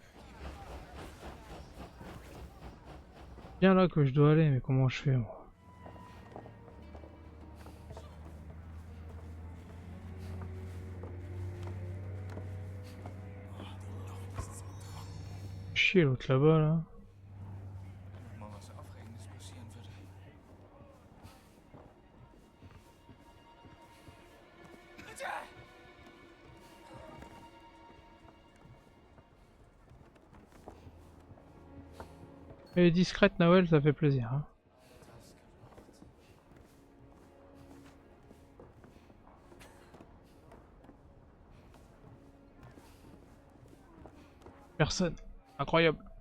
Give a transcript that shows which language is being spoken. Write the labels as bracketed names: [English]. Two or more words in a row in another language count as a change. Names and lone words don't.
[French] Bien là que je dois aller, mais comment je fais moi? Chier l'autre là-bas là. [German] Wenn mal was Aufregendes passieren würde. [French] Elle est discrète Nawel, ça fait plaisir. Hein. Personne. Incroyable.